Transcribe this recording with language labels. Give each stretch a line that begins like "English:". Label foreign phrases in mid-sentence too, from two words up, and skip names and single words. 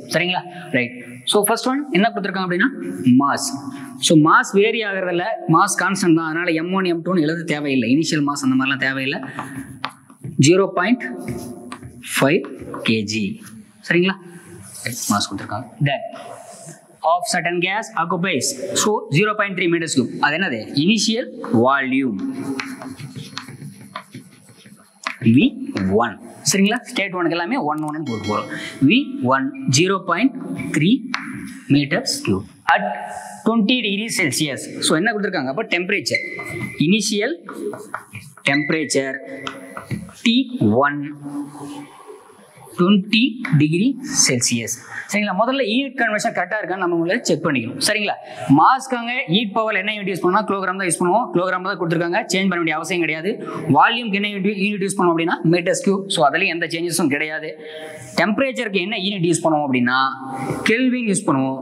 Tamil: சரிங்களா? ரைட்.
English: So first one
Tamil: என்ன கொடுத்துருக்காங்க அப்படின்னா மாஸ்.
English: So mass vary
Tamil: ஆகிறதில்ல,
English: mass constant
Tamil: தான். அதனால் M1 M2 எழுத தேவையில்லை,
English: initial mass
Tamil: அந்த மாதிரிலாம் தேவையில்லை. 0.5 kg. சரிங்களா? மாஸ் கொடுத்துருக்காங்க.
English: தென் of certain gas occupies, so 0.3 meters cube.
Tamil: அது என்னது?
English: initial volume V1.
Tamil: சரிங்களா? ஸ்டேட் 1 எல்லாமே 1 போட்டு போறோம்.
English: V1 0.3 meters cube at 20 degrees Celsius. so
Tamil: என்ன கொடுத்திருக்காங்க? அப்ப டெம்பரேச்சர்,
English: initial temperature T1 20 degree Celsius.
Tamil: சரிங்களா? முதல்ல
English: heat conversion
Tamil: கரெக்டாக இருக்கான்னு நம்ம முதல்ல செக் பண்ணிக்கணும். சரிங்களா? மாஸ்க்காங்க
English: heat power
Tamil: என்ன
English: unit use
Tamil: பண்ணுவோம்? கிலோகிராம் தான் யூஸ் பண்ணுவோம். கிலோகிராம் தான் கொடுத்துருக்காங்க, சேஞ்ச் பண்ண வேண்டிய அவசியம் கிடையாது. வால்யூம்க்கு என்ன
English: unit use
Tamil: பண்ணுவோம் அப்படின்னா
English: meters cube.
Tamil: ஸோ அதுலேயும் எந்த சேஞ்சஸும் கிடையாது. டெம்பரேச்சருக்கு என்ன
English: unit use
Tamil: பண்ணுவோம் அப்படின்னா கெல்வின் யூஸ் பண்ணுவோம்.